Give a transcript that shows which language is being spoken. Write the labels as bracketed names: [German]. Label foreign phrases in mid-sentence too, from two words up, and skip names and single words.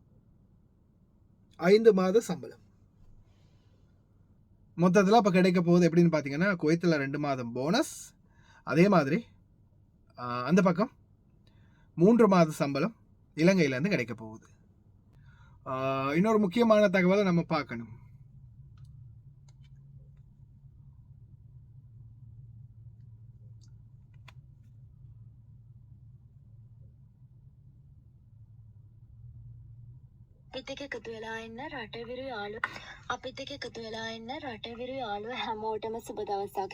[Tamil] 5 மாத சம்பளம் மொத்தத்தில் அப்போ கிடைக்க போகுது. எப்படின்னு பார்த்தீங்கன்னா, குவைத்தில் 2 மாதம் போனஸ், அதே மாதிரி அந்த பக்கம் 3 மாத சம்பளம் இலங்கையிலேருந்து கிடைக்க போகுது. இன்னொரு முக்கியமான தகவலை நம்ம பார்க்கணும். [Sinhala] අපිත් එක්ක එකතු වෙලා ඉන්න රටවිරු යාළුවෝ අපිත් එක්ක එකතු වෙලා ඉන්න රටවිරු යාළුවෝ හැමෝටම සුබ දවසක්.